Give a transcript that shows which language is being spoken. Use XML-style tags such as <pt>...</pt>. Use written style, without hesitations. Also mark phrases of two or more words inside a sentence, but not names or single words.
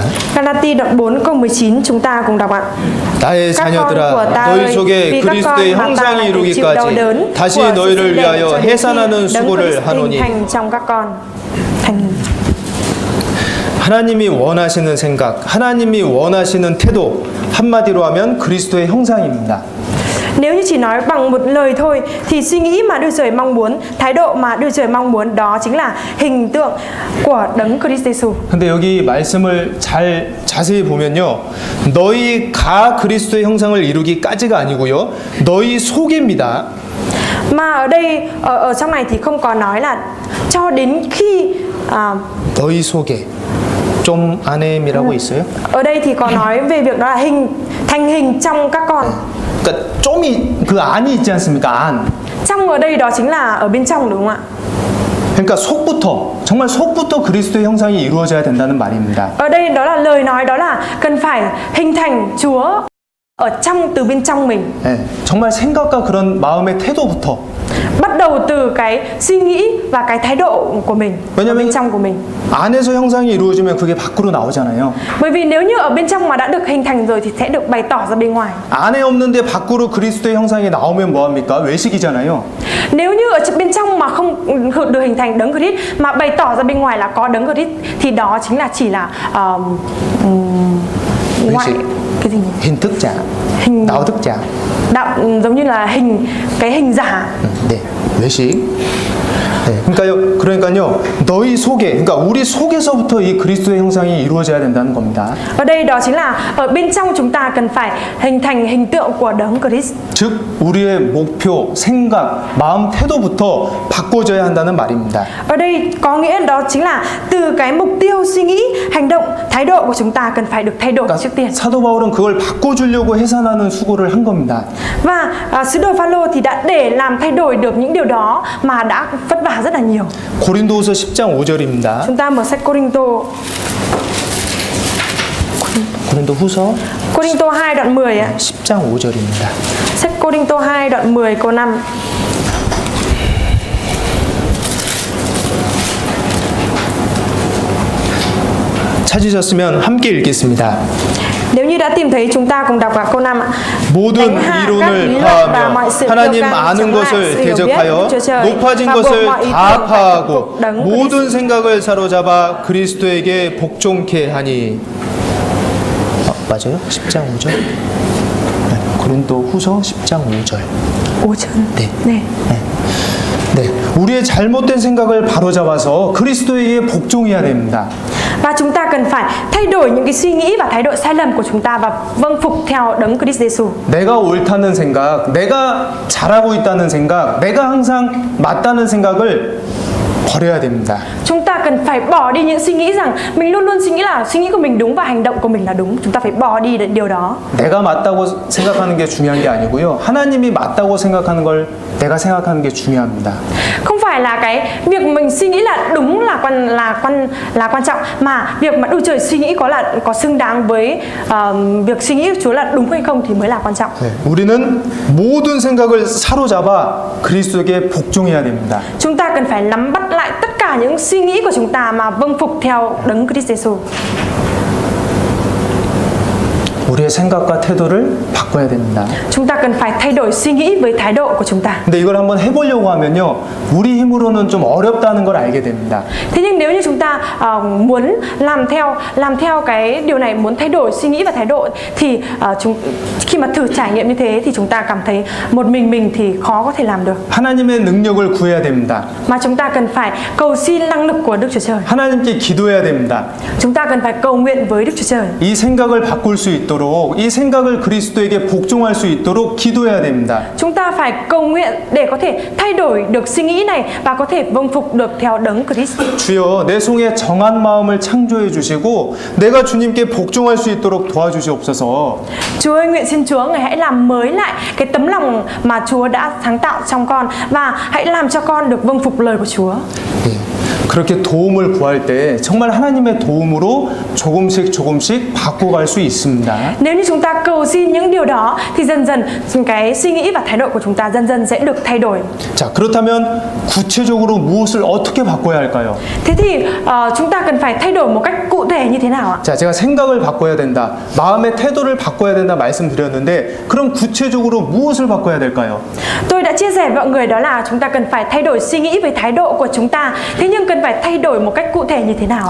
<vi>Galati đoạn 4 câu 19 chúng ta cùng đọc ạ.</vi> <ko>나의</ko> <vi>Các con của</vi> <ko>자녀들아</ko> <vi>ta</vi> <ko>너희</ko> <vi>ơi,</vi> <ko>속에</ko> <vi>vì các</vi> <ko>그리스도의</ko> <vi>con mà ta</vi> <ko>형상이</ko> <vi>lại phải chịu đau đớn</vi> <ko>이루기까지 다시</ko> <vi>của sự</vi> <ko>너희를</ko> <vi>sinh đẻ</vi> <ko>위하여</ko> <vi>cho đến khi</vi> <ko>해산하는</ko> <vi>Đấng</vi> <ko>수고를</ko> <vi>Christ</vi> <ko>하노니</ko> <vi>hình thành trong các con.</vi> <ko>하나님이 원하시는 생각, 하나님이 원하시는 태도 한마디로 하면 그리스도의 형상입니다.</ko> <vi>Nếu như chỉ nói bằng một lời thôi thì suy nghĩ mà Đức Trời mong muốn, thái độ mà Đức Trời mong muốn đó chính là hình tượng của Đấng Christ Jesus.</vi> <ko>근데 여기 말씀을 잘 자세히 보면요. 너희가 그리스도의 형상을 이루기까지가 아니고요. 너희 속입니다.</ko> <vi>Mà ở đây ở trong này thì không có nói là cho đến khi</vi> <ko>너희 속에 좀 안에이라고 있어요.</ko> <vi>ở đây thì có nói về việc đó là thành hình trong các con.</vi> <ko>그러니까 좀이 그 안이 있지 않습니까? 안.</ko> <vi>Trong ở đây đó chính là ở bên trong đúng không ạ?</vi> <ko>그러니까 속부터 정말 속부터 그리스도의 형상이 이루어져야 된다는 말입니다.</ko> <vi>Ở đây đó là lời nói đó là cần phải hình thành Chúa ở trong từ bên trong mình.</vi> <ko>네, 정말 생각과 그런 마음의 태도부터.</ko> <vi>Bắt đầu từ cái suy nghĩ và cái thái độ của mình ở bên trong của mình.</vi> <ko>안에서 형상이 이루어지면 그게 밖으로 나오잖아요. Bởi vì nếu như ở bên trong mà đã được hình thành rồi thì sẽ được bày tỏ ra bên ngoài. 안에 없는데 밖으로 그리스도의 형상이 나오면 뭐 합니까? 외식이잖아요.</ko> <vi>Nếu như ở bên trong mà không được hình thành Đấng Christ mà bày tỏ ra bên ngoài là có Đấng Christ thì đó chính là chỉ là ngoại cái gì nhỉ? hình thức giả, đạo đức giả. Giống như là cái hình giả.</vi> <ko>네, 외식. 네, 그러니까요, 너희 속에, 그러니까 우리 속에서부터 이 그리스도의 형상이 이루어져야 된다는 겁니다.</ko> <vi>Ở đây đó chính là ở bên trong chúng ta cần phải hình thành hình tượng của Đấng Christ.</vi> <ko>즉 우리의 목표, 생각, 마음, 태도부터 바꿔줘야 한다는 말입니다.</ko> <vi>Ở đây có nghĩa đó chính là từ cái mục tiêu, suy nghĩ, hành động, thái độ của chúng ta cần phải được thay đổi trước tiên.</vi> <ko>사도 바울은 그걸 바꿔주려고 해산하는 수고를 한 겁니다.</ko> <vi>Và sứ đồ Phaolô thì đã để làm thay đổi được những điều đó mà đã vất vả rất là nhiều.</vi> <ko>고린도후서 10장 5절입니다.</ko> <vi>Chúng ta mở sách Cô-rin-tô 2 đoạn 10 ạ.</vi> <ko>10장 5절입니다.</ko> <vi>Sách Cô-rin-tô 2 đoạn 10 câu 5.</vi> <ko>찾으셨으면 함께 읽겠습니다.</ko> <vi>Nếu như đã tìm thấy chúng ta cùng đọc vào câu 5 ạ.</vi> <ko>모든 이론을 파하며 하나님 아는 것을 대적하여 높아진 것을 다 파하고 모든 생각을 사로잡아 그리스도에게 복종케 하니. 맞아요? 10장 5절? 네, 고린도후서 10장 5절. 5절. 네. 네. 네, 우리의 잘못된 생각을 바로잡아서 그리스도에게 복종해야 됩니다.</ko> <vi>Và Và chúng ta cần phải thay đổi những cái suy nghĩ và thái độ sai lầm của chúng ta và vâng phục theo đấng Christ Jesus.</vi> <ko>내가 옳다는 생각, 내가 잘하고 있다는 생각, 내가 항상 맞다는 생각을 버려야 됩니다.</ko> <vi>Chúng ta cần phải bỏ đi những suy nghĩ rằng mình luôn luôn suy nghĩ là suy nghĩ của mình đúng và hành động của mình là đúng. Chúng ta phải bỏ đi điều đó.</vi> <ko>내가 맞다고 생각하는 게 중요한 게 아니고요. 하나님이 맞다고 생각하는 걸 내가 생각하는 게 중요합니다.</ko> <vi>Không phải là cái việc mình suy nghĩ là đúng là quan trọng, mà việc mà Đức Trời suy nghĩ có xứng đáng với việc suy nghĩ của Chúa là đúng hay không thì mới là quan trọng.</vi> <ko>네, 우리는 모든 생각을 사로잡아 그리스도에게 복종해야 됩니다.</ko> <vi>Chúng ta cần phải nắm bắt lại tất cả những suy nghĩ của chúng ta mà vâng phục theo đấng Christ Jesus.</vi> <ko>우리의 생각과 태도를 바꿔야 됩니다.</ko> <vi>Chúng ta cần phải thay đổi suy nghĩ với thái độ của chúng ta.</vi> <ko>근데 이걸 한번 해보려고 하면요, 우리 힘으로는 좀 어렵다는 걸 알게 됩니다.</ko> <vi>Thế nhưng nếu như chúng ta muốn làm theo cái điều này, muốn thay đổi suy nghĩ và thái độ thì khi mà thử trải nghiệm như thế thì chúng ta cảm thấy một mình thì khó có thể làm được.</vi> <ko>하나님의 능력을 구해야 됩니다.</ko> <vi>Mà chúng ta cần phải cầu xin năng lực của Đức Chúa Trời.</vi> <ko>하나님께 기도해야 됩니다.</ko> <vi>Chúng ta cần phải cầu nguyện với Đức Chúa Trời.</vi> <ko>이 생각을 바꿀 수 있도록, 이 생각을 그리스도에게 복종할 수 있도록 기도해야 됩니다.</ko> <vi>Chúng ta phải cầu nguyện để có thể thay đổi được suy nghĩ này và có thể vâng phục được theo đấng Christ.</vi> <ko>주여, 내 속에 정한 마음을 창조해 주시고 내가 주님께 복종할 수 있도록 도와주시옵소서.</ko> <vi>Chúa ơi, nguyện xin Chúa Ngài hãy làm mới lại cái tấm lòng mà Chúa đã sáng tạo trong con và hãy làm cho con được vâng phục lời của Chúa.</vi> <ko>예, 그렇게 도움을 구할 때 정말 하나님의 도움으로 조금씩 바꿔갈 수 있습니다.</ko> <vi>Nếu như chúng ta cầu xin những điều đó thì dần dần cái suy nghĩ và thái độ của chúng ta dần dần sẽ được thay đổi.</vi> <ko>자, 그렇다면 구체적으로 무엇을 어떻게 바꿔야 할까요?</ko> <vi>Thế thì chúng ta cần phải thay đổi một cách cụ thể như thế nào ạ?</vi> <ko>자, 제가 생각을 바꿔야 된다, 마음의 태도를 바꿔야 된다 말씀드렸는데, 그럼 구체적으로 무엇을 바꿔야 될까요?</ko> <vi>Tôi đã chia sẻ với mọi người đó là chúng ta cần phải thay đổi suy nghĩ về thái độ của chúng ta. Thế nhưng cần phải thay đổi một cách cụ thể như thế nào ạ?</vi>